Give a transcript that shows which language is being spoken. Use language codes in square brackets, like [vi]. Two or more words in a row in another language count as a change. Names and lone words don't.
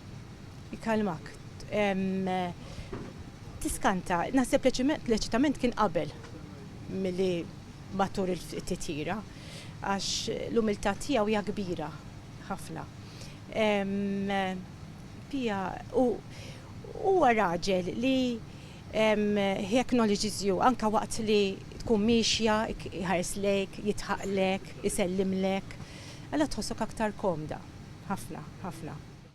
[mt] Tiskanta, naħseb leċitament kien qabel milli matur il-titjira, għax l-umiltà tiegħu hija kbira ħafna. Huwa raġel li [en] he acknowledges you [mt] anke waqt li tkun mixja, jħares lek, jitħaq lek, isellim lek. Alla tħossok aktar komda. Ħafna.